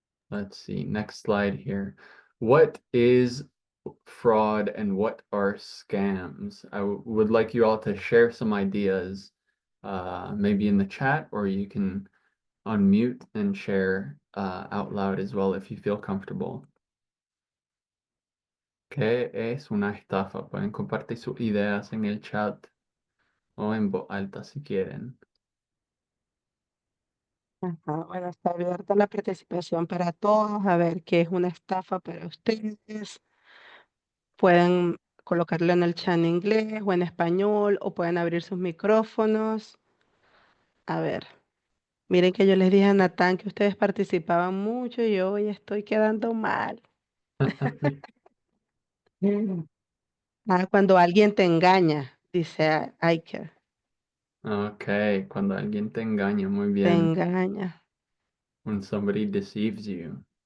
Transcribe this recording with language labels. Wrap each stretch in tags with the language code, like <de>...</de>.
<en>Let's see, next slide here. What is fraud and what are scams? I would like you all to share some ideas, maybe in the chat, or you can unmute and share out loud as well if you feel comfortable.</en> <es>¿Qué es una estafa? Pueden compartir sus ideas en el chat o en voz alta si quieren. Ajá, bueno, está abierta la participación para todos. A ver qué es una estafa para ustedes. Pueden colocarlo en el chat en inglés o en español o pueden abrir sus micrófonos. A ver, miren que yo les dije a Natán que ustedes participaban mucho y yo hoy estoy quedando mal. Mm. Ah, cuando alguien te engaña, dice Iker, Ok, cuando alguien te engaña, muy te bien. engaña.</es> <en>When somebody deceives you.</en>